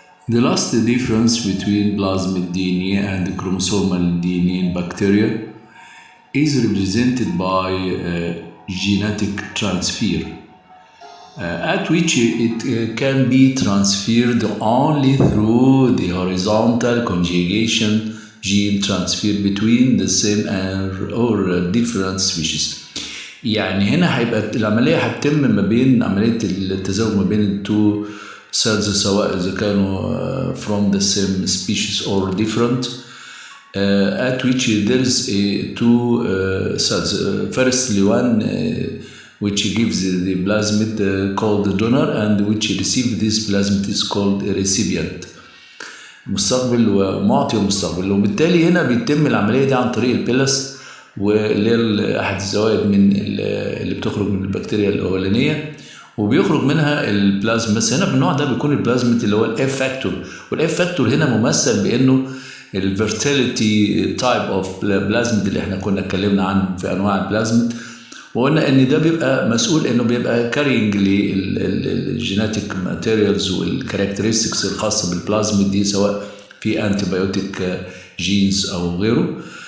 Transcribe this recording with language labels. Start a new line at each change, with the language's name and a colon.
English: The last difference between plasmid DNA and chromosomal DNA in bacteria is represented by genetic transfer, at which it can be transferred only through the horizontal conjugation gene transfer between the same or different species.
Arabic: يعني هنا هيبقى العملية هتتم ما بين عملية التزاوج ما بين التو cells سواء إذا كانوا
English: from the same species or different. at which there is two cells. Firstly, one which gives the plasmid called the donor, and which receives this plasmid is called a recipient.
Arabic: مستقبل ومعطي ومستقبل. وبالتالي هنا بيتم العملية دي عن طريق البيلس، واللي أحد الزوائد من اللي بتخرج من البكتيريا الأولانية، وبيخرج منها البلازما. بس هنا في النوع ده بيكون البلازميد اللي هو الاف فاكتور، والاف فاكتور هنا ممثل بانه الفيرتيليتي تايب اوف بلازميد اللي احنا كنا اتكلمنا عنه في انواع البلازميد، وقلنا ان ده بيبقى مسؤول انه بيبقى كارينج للجيناتيك ماتيريالز والكاركترستكس الخاصه بالبلازميد دي، سواء في انتي بايوتيك جينز او غيره.